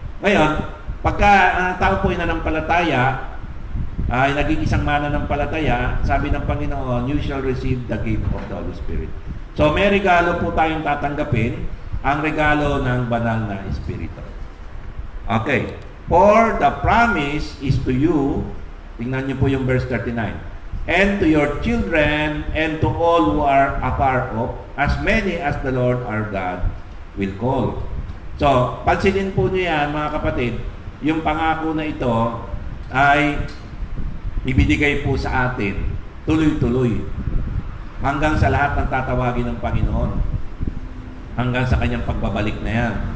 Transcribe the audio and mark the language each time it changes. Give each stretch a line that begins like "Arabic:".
Filipino: Ngayon, pagka tao po ay nanampalataya, ay naging isang mananampalataya, sabi ng Panginoon,
English: you shall receive the gift of the Holy Spirit.
Filipino: So may regalo po tayong tatanggapin, ang regalo ng banal na Espiritu. Okay.
English: For the promise is to you,
Filipino: tingnan niyo po yung
English: verse 39, and to your children, and to all who are afar off, as many as the Lord our God will call.
Filipino: So, pansinin po niyo yan, mga kapatid, yung pangako na ito ay ibinigay po sa atin tuloy-tuloy hanggang sa lahat ng tatawagin ng Panginoon, hanggang sa kanyang pagbabalik na yan.